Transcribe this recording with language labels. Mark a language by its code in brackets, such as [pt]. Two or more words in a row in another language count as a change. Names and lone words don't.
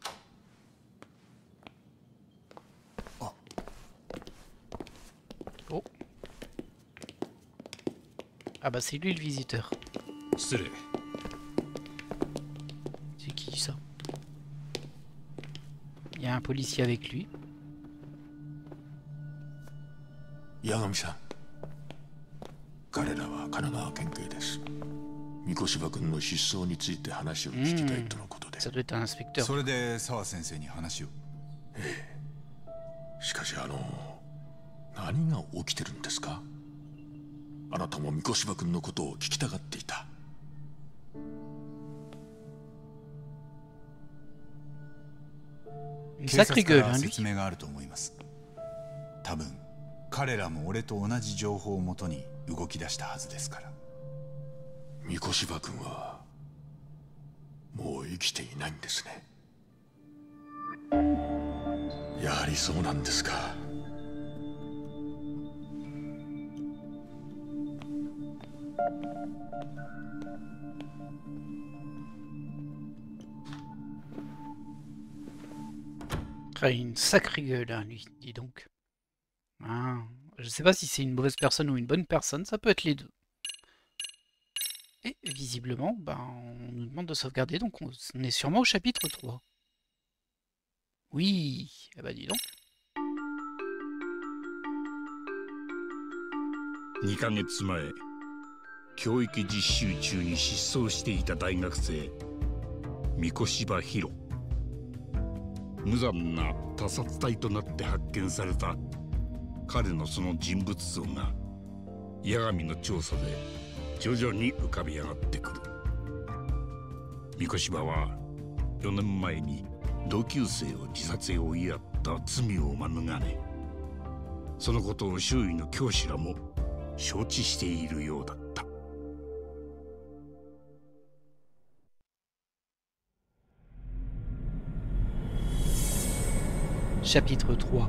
[fr] Oh. Ah bah c'est lui le visiteur. C'est qui ça? Il y a un policier avec lui. Yagami-san. [ja] 彼らは神奈川県警です。三越場君の失踪について話を聞きたいとのことで。 [fr] Ça doit être un inspecteur. [ja] それで澤先生に話を。ええ。しかし何が起きてるんですか？あなたも三越場君のことを聞きたがっていた。警察から説明があると思います。多分彼らも俺と同じ情報をもとに動き出したはずですから。三越場君はもう生きていないんですね。やはりそうなんですか。 [fr] Une sacrée gueule, hein, lui, dis donc. Ah, je sais pas si c'est une mauvaise personne ou une bonne personne, ça peut être les deux. Et visiblement, ben, on nous demande de sauvegarder, donc on est sûrement au chapitre 3. Oui, eh ben dis donc. [ja] 2 ヶ月前、教育実習中に失踪していた大学生、三越場博。無残な他殺体となって発見された彼のその人物像が八神の調査で徐々に浮かび上がってくる。三越柴は4年前に同級生を自殺へ追いやった罪を免れ、そのことを周囲の教師らも承知しているようだった。 [fr] Chapitre 3.